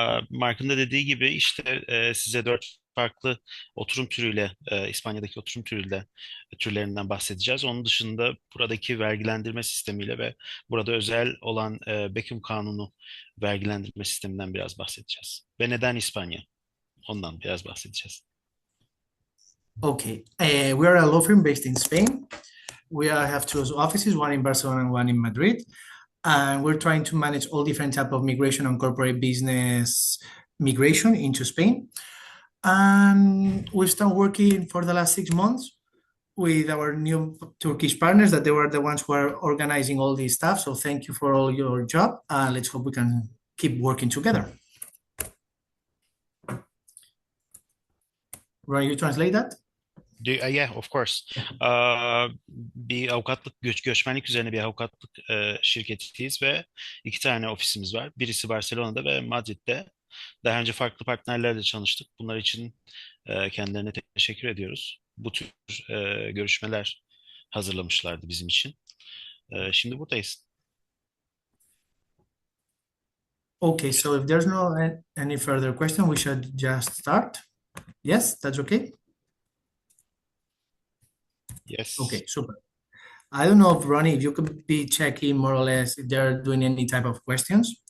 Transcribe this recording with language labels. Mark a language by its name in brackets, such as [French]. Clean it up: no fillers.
[Turkish] Mark'ın da dediği gibi işte size 4 farklı oturum türüyle, İspanya'daki oturum türlerinden bahsedeceğiz. Onun dışında buradaki vergilendirme sistemiyle ve burada özel olan Beckham Kanunu vergilendirme sisteminden biraz bahsedeceğiz. Ve neden İspanya? Ondan biraz bahsedeceğiz. [English] Okay, we are a law firm based in Spain. Have two offices, one in Barcelona and one in Madrid. And we're trying to manage all different type of migration and corporate business migration into Spain. And we've started working for the last 6 months. with our new Turkish partners that they were the ones who are organizing all this stuff. So thank you for all your job. Let's hope we can keep working together. Ryan, you translate that? Yeah, of course. [Turkish] Bir avukatlık, göçmenlik üzerine bir avukatlık şirketiyiz ve 2 tane ofisimiz var. Birisi Barcelona'da ve Madrid'de. Daha önce farklı partnerlerle çalıştık. Bunlar için kendilerine teşekkür ediyoruz. Bu tür görüşmeler hazırlamışlardı bizim için. Şimdi buradayız. [English] Okay, so if there's no any further question, we should just start. Yes, that's okay? Yes. Okay, super. I don't know if Ronnie, if you could be checking more or less if they're doing any type of questions.